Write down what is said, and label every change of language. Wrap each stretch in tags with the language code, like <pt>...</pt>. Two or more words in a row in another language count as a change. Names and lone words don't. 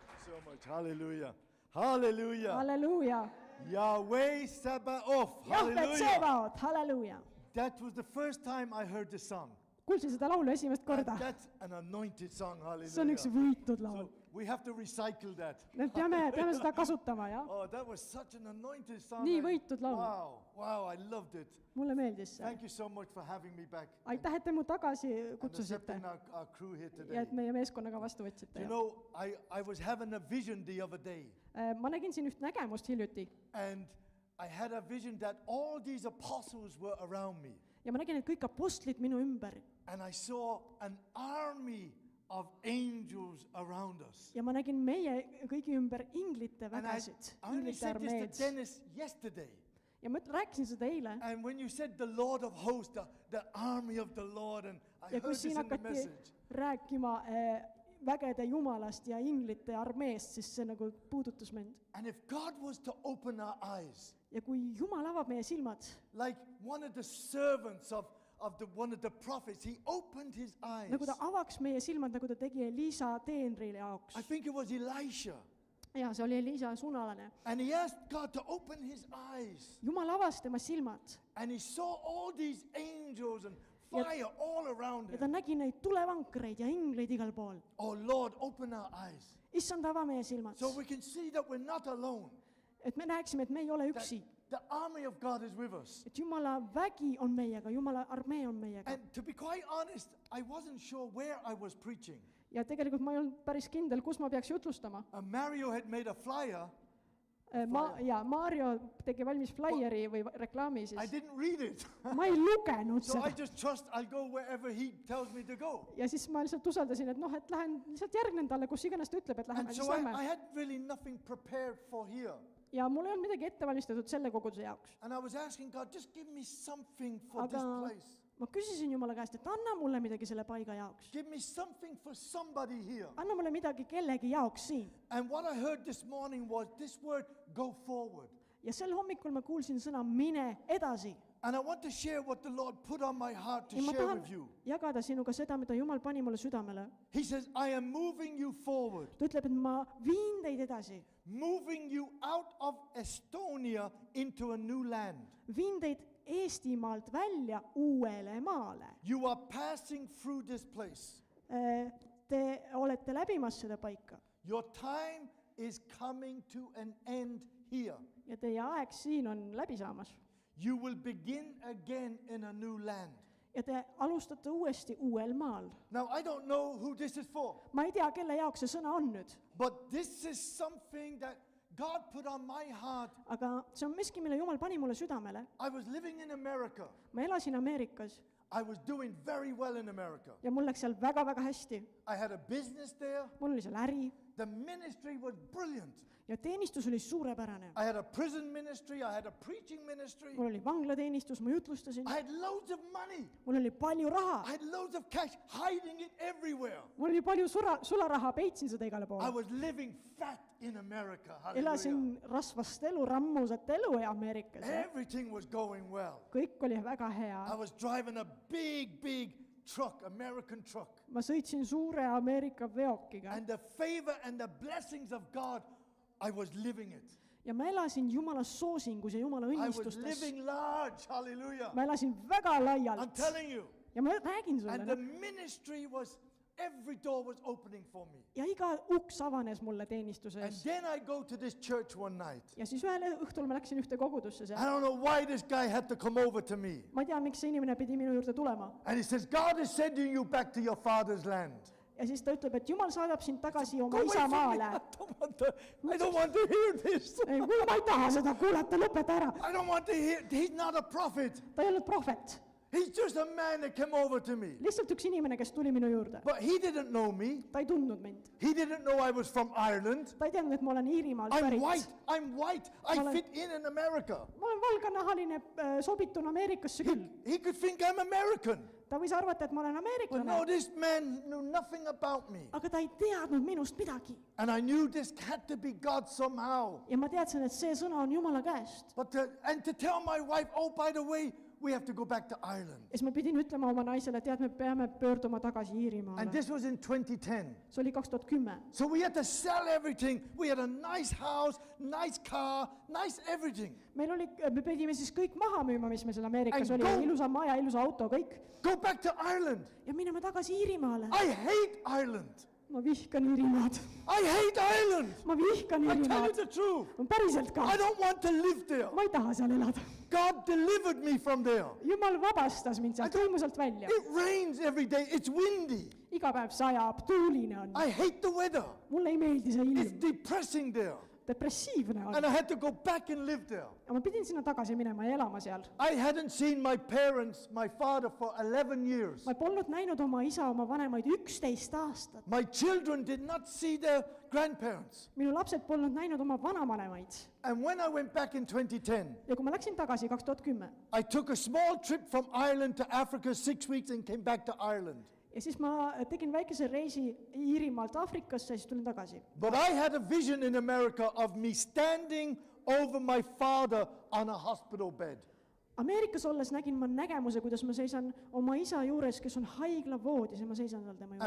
<en>so much. Hallelujah. Hallelujah.</en> <et>Halleluuja.</et> <en>Yahweh Sabaoth.</en> <et>Jahvet</et> <en>Hallelujah.</en> <et>Sebaot, halleluuja.</et> <en>That was the first time I heard the song.</en> <et>Kuulsin seda laulu esimest</et> <en>And</en> <et>korda.</et> <en>that's an anointed song.</en> <et>See on üks</et> <en>Hallelujah.</en> <et>võitud laul.</et> <en>So we have to recycle that.</en> <et>Me peame seda kasutama, jah.</et> <en>Oh, that was such an anointed song.</en> <et>Nii võitud laul.</et> <en>Wow, I loved it.</en> <et>Mulle meeldis see.</et> <en>Thank you so much for having me back.</en> <et>Aitäh, et te mu tagasi</et> <en>And</en> <et>kutsusite</et> <en>accepting our crew here</en> <et>ja</et> <en>today.</en> <et>et meie meeskonnaga vastu võtsite.</et> <en>You know, I was having a vision the other day.</en> <et>Ma nägin siin üht nägemust hiljuti</et> <en>And I had a vision that all these apostles were around me.</en> <et>ja ma nägin, et kõik apostlid minu ümber</et> <en>And I saw an army of angels around us.</en> <et>ja ma nägin meie kõigi ümber inglite</et> <en>And I</en> <et>vägesid,</et> <en>only</en> <et>inglite</et> <en>said this to</en> <et>armeed.</et> <en>Dennis yesterday.</en> <et>Ja ma rääkisin seda eile</et> <en>And when you said the Lord of hosts, the army of the Lord, and I</en> <et>ja</et> <en>heard</en> <et>kui</et> <en>this</en> <et>siin</et> <en>in the</en> <et>hakati</et> <en>message.</en> <et>rääkima vägede jumalast ja inglite armeest, siis see nagu puudutas mind.</et> <en>And if God was to open our eyes,</en> <et>Ja kui Jumal avab meie silmad,</et> <en>like one of the servants of one of the prophets, he opened his eyes.</en> <et>nagu ta avaks meie silmad, nagu ta tegi Elisa teenri jaoks.</et> <en>I think it was Elisha.</en> <et>Ja see oli Elisa sunalane.</et> <en>And he asked God to open his eyes.</en> <et>Jumal avas tema silmad</et> <en>And he saw all these angels and fire all around</en> <et>ja ta</et> <en>him.</en> <et>nägi neid tulevankreid ja ingleid igal pool.</et> <en>Oh Lord, open our eyes</en> <et>Issand, ava meie silmad,</et> <en>so we can see that we're not alone.</en> <et>et me näeksime, et me ei ole</et> <en>That</en> <et>üksi.</et> <en>the army of God is with us.</en> <et>Et Jumala vägi on meiega, Jumala armee on meiega.</et> <en>And to be quite honest, I wasn't sure where I was preaching.</en> <et>Ja tegelikult ma ei olnud päris kindel, kus ma peaks jutlustama.</et> <en>Mario had made a flyer.</en> <et>Mario tegi valmis flyeri või reklaami</et> <en>I</en> <et>siis.</et> <en>didn't read it.</en> <et>Ma ei lugenud</et> <en>So I</en> <et>seda.</et> <en>just trust I'll go wherever he tells me to go.</en> <et>Ja siis ma lihtsalt usaldasin, et noh, et lähen lihtsalt järgnen talle, kus iganes ta ütleb, et läheme,</et> <en>And</en> <et>siis</et> <en>so I</en> <et>lähme.</et> <en>had really nothing prepared for here.</en> <et>Ja mul ei olnud midagi ette valmistatud selle koguduse jaoks.</et> <en>And I was asking God, just give me something for</en> <et>Aga</et> <en>this place.</en> <et>ma küsisin Jumala käest, et anna mulle midagi selle paiga jaoks.</et> <en>Give me something for somebody here.</en> <et>Anna mulle midagi kellegi jaoks siin.</et> <en>And what I heard this morning was this word, go forward.</en> <et>Ja sel hommikul ma kuulsin sõna mine edasi.</et> <en>And I want to share what the Lord put on my heart to</en> <et>Ja ma</et> <en>share</en> <et>tahan</et> <en>with you.</en> <et>jagada sinuga seda, mida Jumal pani mulle südamele.</et> <en>He says, I am moving you forward,</en> <et>Ta ütleb, et ma viin teid edasi.</et> <en>moving you out of Estonia into a new land.</en> <et>Viin teid Eestimaalt välja uuele maale.</et> <en>You are passing through this place.</en> <et>Te olete läbimas seda paika.</et> <en>Your time is coming to an end here.</en> <et>Ja teie aeg siin on läbi saamas.</et> <en>You will begin again in a new land.</en> <et>Ja te alustate uuesti uuel maal.</et> <en>Now, I don't know who this is for,</en> <et>Ma ei tea, kelle jaoks see sõna on nüüd.</et> <en>but this is something that God put on my heart.</en> <et>Aga see on miski, mille Jumal pani mulle südamele.</et> <en>I was living in America.</en> <et>Ma elasin Ameerikas</et> <en>I was doing very well in America.</en> <et>ja mul läks seal väga-väga hästi.</et> <en>I had a business there.</en> <et>Mul oli seal äri</et> <en>The ministry was brilliant.</en> <et>ja teenistus oli suurepärane.</et> <en>I had a prison ministry. I had a preaching ministry.</en> <et>Mul oli vanglateenistus, ma jutlustasin.</et> <en>I had loads of money.</en> <et>Mul oli palju raha.</et> <en>I had loads of cash, hiding it everywhere.</en> <et>Mul oli palju sularaha, peitsin seda igale</et> <en>I</en> <et>poole.</et> <en>was living fat in America. Hallelujah.</en> <et>Elasin rasvast elu, rammusat elu Ameerikas.</et> <en>Everything was going well.</en> <et>Kõik oli väga hea.</et> <en>I was driving a big truck, American truck.</en> <et>Ma sõitsin suure Ameerika veokiga</et> <en>And the favor and the blessings of God, I was living it.</en> <et>ja ma elasin Jumala soosingus ja Jumala</et> <en>I was</en> <et>õnnistustes.</et> <en>living large. Hallelujah.</en> <et>Ma elasin väga</et> <en>I'm</en> <et>laialt</et> <en>telling you.</en> <et>ja ma räägin</et> <en>And the</en> <et>sulle.</et> <en>ministry was, every door was opening for me.</en> <et>Ja iga uks avanes mulle</et> <en>And</en> <et>teenistuses.</et> <en>then I go to this church one night.</en> <et>Ja siis ühel õhtul ma läksin ühte kogudusse</et> <en>I</en> <et>seal.</et> <en>don't know why this guy had to come over to me.</en> <et>Ma ei tea, miks see inimene pidi minu juurde tulema.</et> <en>And he says, God is sending you back to your father's land.</en> <et>Ja siis ta ütleb, et Jumal saadab sind tagasi</et> <en>Go</en> <et>oma</et> <en>away</en> <et>isa</et> <en>from me.</en> <et>maale.</et> <en>I don't want to hear this.</en> <et>Ei, kuule, ma ei taha seda kuulata, lõpeta ära.</et> <en>I don't want to hear. He's not a prophet.</en> <et>Ta ei olnud prohvet.</et> <en>He's just a man that came over to me.</en> <et>Lihtsalt üks inimene, kes tuli minu juurde.</et> <en>But he didn't know me.</en> <et>Ta ei tundnud mind.</et> <en>He didn't know I was from Ireland.</en> <et>Ta ei teadnud, et ma olen Iirimaalt</et> <en>I'm</en> <et>pärit.</et> <en>white. I'm white. I</en> <et>Ma olen-</et> <en>fit in America.</en> <et>Ma olen valganahaline, sobitun Ameerikasse küll.</et> <en>He could think I'm American.</en> <et>Ta võis arvata, et ma olen</et> <en>But no,</en> <et>ameeriklane.</et> <en>this man knew nothing about me.</en> <et>Aga ta ei teadnud minust midagi.</et> <en>And I knew this had to be God somehow.</en> <et>Ja ma teadsin, et see sõna on Jumala käest.</et> <en>But to tell my wife, oh, by the way, we have to go back to Ireland.</en> <et>ja siis ma pidin ütlema oma naisele, tead, me peame pöörduma tagasi</et> <en>And</en> <et>Iirimaale.</et> <en>this was in 2010.</en> <et>See oli 2010.</et> <en>So we had to sell everything. We had a nice house, nice car, nice everything.</en> <et>meil oli, me pidime siis kõik maha müüma, mis meil seal Ameerikas</et> <en>And</en> <et>oli,</et> <en>go-</en> <et>ilusa maja, ilusa auto, kõik.</et> <en>Go back to Ireland.</en> <et>ja minema tagasi Iirimaale.</et> <en>I hate Ireland.</en> <et>ma vihkan Iirimaad.</et> <en>I hate Ireland.</en> <et>ma vihkan</et> <en>I tell you</en> <et>Iirimaad.</et> <en>the truth.</en> <et>ma päriselt ka.</et> <en>I don't want to live there.</en> <et>ma ei taha seal elada.</et> <en>God delivered me from there.</en> <et>Jumal vabastas mind sealt, tõi mu sealt välja.</et> <en>It rains every day. It's windy.</en> <et>iga päev sajab, tuuline on.</et> <en>I hate the weather.</en> <et>mulle ei meeldi see</et> <en>It's</en> <et>ilm.</et> <en>depressing there.</en> <et>depressiivne on.</et> <en>And I had to go back and live there.</en> <et>ja ma pidin sinna tagasi minema ja elama seal.</et> <en>I hadn't seen my parents, my father, for 11 years.</en> <et>ma polnud näinud oma isa, oma vanemaid 11 aastat.</et> <en>My children did not see their grandparents.</en> <et>minu lapsed polnud näinud oma vanavanemaid.</et> <en>And when I went back in 2010,</en> <et>ja kui ma läksin tagasi 2010</et> <en>I took a small trip from Ireland to Africa 6 weeks and came back to Ireland.</en> <et>ja siis ma tegin väikese reisi Iirimaalt Aafrikasse ja siis tulin tagasi.</et> <en>But I had a vision in America of me standing over my father on a hospital bed.</en> <et>Ameerikas olles nägin ma nägemuse, kuidas ma seisan oma isa juures, kes on haiglavoodis ja ma seisan seal tema</et>